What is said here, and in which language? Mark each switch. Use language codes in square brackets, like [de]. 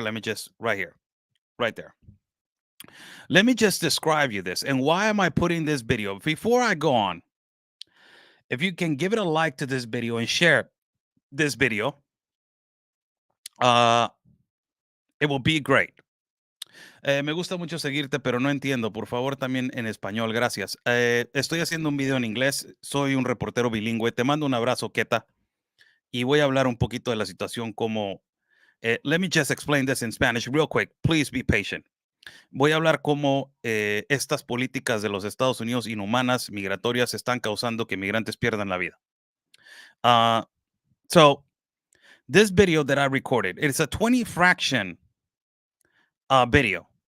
[en] Let me just right here, right there. Let me just describe you this. And why am I putting this video? Before I go on, if you can give it a like to this video and share this video, uh, it will be great. [es] Me gusta mucho seguirte, pero no entiendo. Por favor, también en español. Gracias. Estoy haciendo un video en inglés. Soy un reportero bilingüe. Te mando un abrazo, Keta. Y voy a hablar un poquito de la situación como... [en] let me just explain this in Spanish real quick. Please be patient. [es] Voy a hablar cómo estas políticas de los Estados Unidos inhumanas, migratorias, están causando que migrantes pierdan la vida. [en] So, this video that I recorded, it's a 20 fraction video.